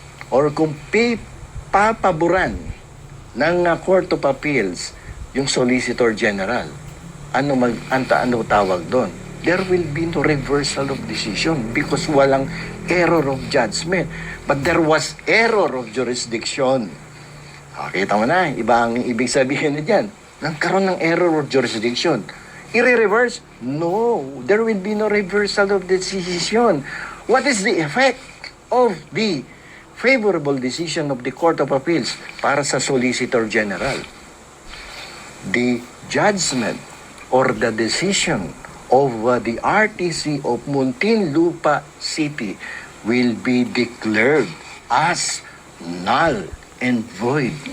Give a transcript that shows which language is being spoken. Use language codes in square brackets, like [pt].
[tl] or kung papaboran ng Court of Appeals yung Solicitor General, ano tawag doon? [en] There will be no reversal of decision because walang error of judgment. But there was error of jurisdiction. [tl] Kita mo na, iba ang ibig sabihin na dyan. Nagkaroon ng error of jurisdiction. I-reverse? [en] No, there will be no reversal of decision. What is the effect of the favorable decision of the Court of Appeals [tl] para sa [en] Solicitor General? The judgment or the decision of the RTC of Muntinlupa City will be declared as null and void.